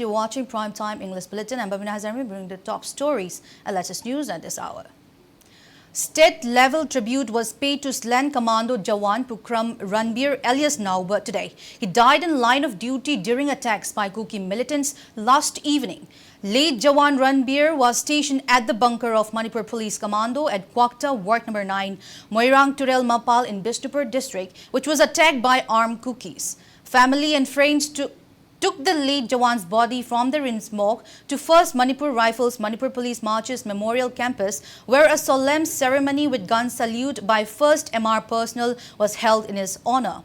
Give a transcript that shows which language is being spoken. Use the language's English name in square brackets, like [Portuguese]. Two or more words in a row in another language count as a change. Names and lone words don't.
[English] You're watching Primetime English Bulletin. I'm BABINA bringing the top stories and latest news at this hour. State-level tribute was paid to slain Commando Jawan Pukram Ranbir alias Nauba today. He died in line of duty during attacks by Kuki militants last evening. Late Jawan Ranbir was stationed at the bunker of Manipur Police Commando at Kwakta, Ward number 9, Moirang Turel Mapal in Bisnupur district, which was attacked by armed Kukis. Family and friends took the late Jawan's body from the smoke to 1st Manipur Rifles Manipur Police Marches Memorial Campus, where a solemn ceremony with gun salute by 1st MR personnel was held in his honor.